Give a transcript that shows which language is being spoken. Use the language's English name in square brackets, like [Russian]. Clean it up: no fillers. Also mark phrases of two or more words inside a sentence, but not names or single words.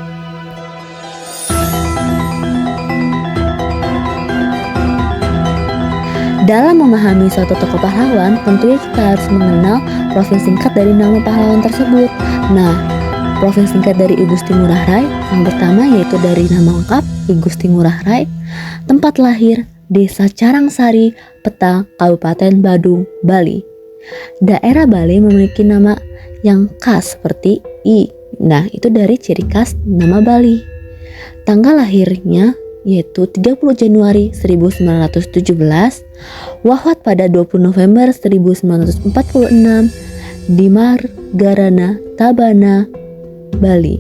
[Indonesian] Dalam memahami suatu tokoh pahlawan, tentunya kita harus mengenal profil singkat dari nama pahlawan tersebut. Nah, profil singkat dari I Gusti Ngurah Rai yang pertama yaitu dari nama lengkap I Gusti Ngurah Rai, tempat lahir Desa Carangsari, Peta, Kabupaten Badung, Bali. Daerah Bali memiliki nama yang khas seperti I. Nah, itu dari ciri khas nama Bali. Tanggal lahirnya yaitu 30 Januari 1917, wafat pada 20 November 1946 di Margarana, Tabana, Bali.